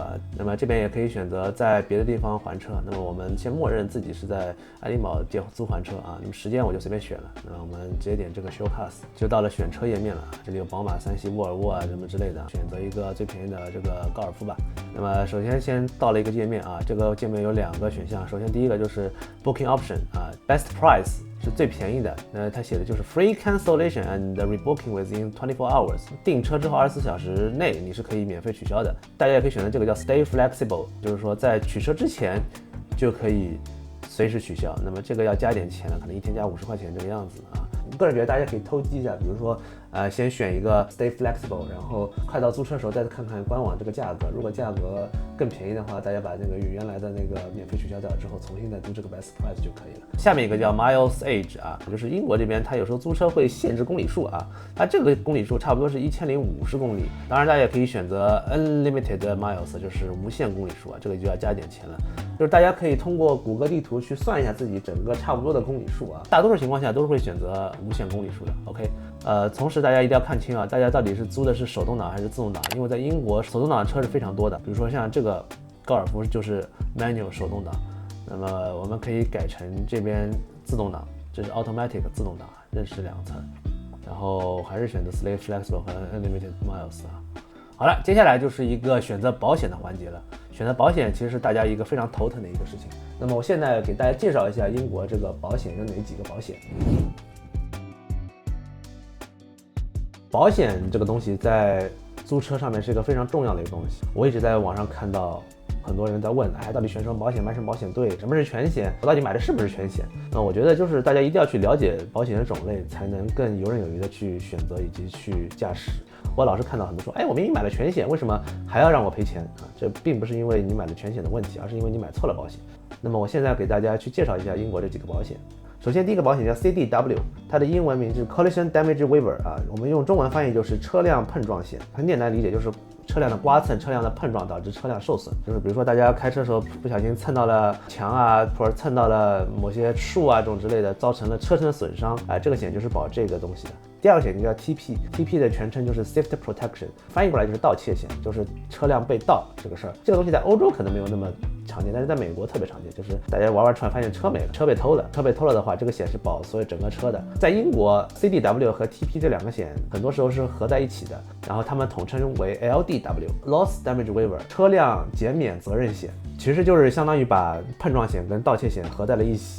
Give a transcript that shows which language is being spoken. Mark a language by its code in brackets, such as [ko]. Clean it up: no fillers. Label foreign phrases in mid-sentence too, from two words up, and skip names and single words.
[zh] 那麼這邊也可以選擇在別的地方還車。那麼我們先默認自己是在愛丁堡租還車啊。那麼時間我就隨便選了。那麼我們直接點這個 [en] show cars， [zh] 就到了選車頁面了。這裡有寶馬、3系、沃爾沃啊什麼之類的，選擇一個最便宜的這個高爾夫吧。那麼首先到了一個界面啊，這個界面有2個選項。首先第一個就是 [en] booking option [zh] 啊 ， [en] best price。 [zh] 是最便宜的，它寫的就是 [en] free cancellation and rebooking within 24 hours， [zh] 訂車之後24小時內你是可以免費取消的。大家也可以選擇這個叫 [en] stay flexible， [zh] 就是說在取車之前就可以隨時取消。那麼這個要加點錢了，可能一天加50塊錢這個樣子啊。我個人覺得大家可以偷雞一下，比如說先選一個 [en] stay flexible， [zh] 然後快到租車的時候再看看官網這個價格，如果價格更便宜的话，大家把那个原來的那個免費取消掉之後，重新再租這個 [en] best price [zh] 就可以了。下面一個叫 [en] miles age [zh] 啊，就是英國這邊它有時候租車會限制公里數啊，它這個公里數差不多是1050公里。當然大家也可以選擇 [en] unlimited miles， [zh] 就是無限公里數啊，這個就要加點錢了。就是大家可以通過谷歌地圖去算一下自己整個差不多的公里數啊，大多數情況下都是會選擇無限公里數的。OK， 同時大家一定要看清啊，大家到底是租的是手動擋還是自動擋，因為在英國手動擋的車是非常多的，比如說像這個高爾夫就是 manual 手動擋，那麼我們可以改成這邊自動擋，這是 automatic 自動擋，認識2層，然後還是選擇 [en] stay flexible [zh] 和 [en] unlimited miles [zh] 啊。好了，接下來就是一個選擇保險的環節了。選擇保險其實是大家一個非常頭疼的一個事情。那麼我現在給大家介紹一下英國這個保險有哪幾個保險。保險這個東西在租車上面是一個非常重要的一個東西。我一直在網上看到很多人在問，到底選什麼保險，買什麼保險對？什麼是全險？我到底買的是不是全險？那我覺得就是大家一定要去了解保險的種類，才能更游刃有餘的去選擇以及去駕駛。我老是看到很多說，我明明買了全險，為什麼還要讓我賠錢啊？這並不是因為你買了全險的問題，而是因為你買錯了保險。那麼我現在給大家去介紹一下英國這幾個保險。首先第一個保險叫 CDW，它的英文名是 [en] Collision Damage Waiver [zh] 啊，我們用中文翻譯就是車輛碰撞險。很簡單理解，就是車輛的刮蹭、车輛的碰撞导致车輛受损，就是比如说大家開車的時候不小心蹭到了牆啊，或者蹭到了某些樹啊這種之類的，造成了車身的損傷，這個險就是保這個東西的。第二個險就叫 TP 的全稱就是 [en] Theft Protection， [zh] 翻譯過來就是盜竊險，就是車輛被盜這個事兒。這個東西在歐洲可能沒有那麼常見，但是在美國特別常見，就是大家玩突然發現车沒了，车被偷了的話，這個險是保所有整個車的。在英國 CDW 和 TP 这兩個險很多時候是合在一起的，然後他們統稱為 [en] LDW Loss Damage Waiver [zh] 車輛減免責任險，其實就是相當於把碰撞險跟盜竊險合在了一起。